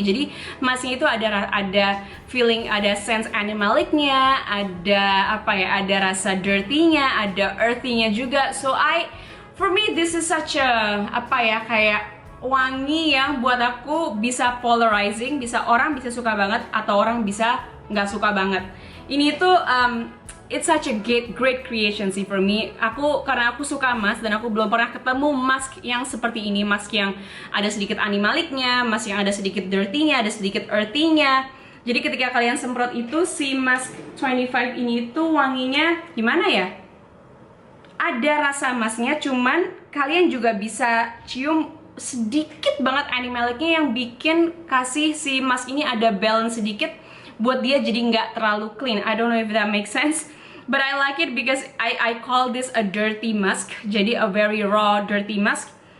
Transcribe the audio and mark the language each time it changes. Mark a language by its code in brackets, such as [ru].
[id] Jadi masknya itu ada feeling, ada sense animalicnya, ada apa ya, ada rasa dirty-nya, ada earthy-nya juga. [en] So for me this is such a [id] apa ya, kayak wangi yang buat aku bisa polarizing, bisa orang bisa suka banget atau orang bisa nggak suka banget. Ini tuh [en] it's such a great creation sih for me. [id] Karena aku suka mask dan aku belum pernah ketemu mask yang seperti ini, mask yang ada sedikit animalicnya, mask yang ada sedikit dirty-nya, ada sedikit earthy-nya. Jadi ketika kalian semprot itu si mask 25 ini tuh wanginya gimana ya? ada rasa masknya, cuman kalian juga bisa cium sedikit banget animalicnya yang bikin kasih si mask ini ada balance sedikit buat dia jadi nggak terlalu clean. [en] I don't know if that makes sense, but I like it because I call this a dirty mask, jadi a very raw dirty mask.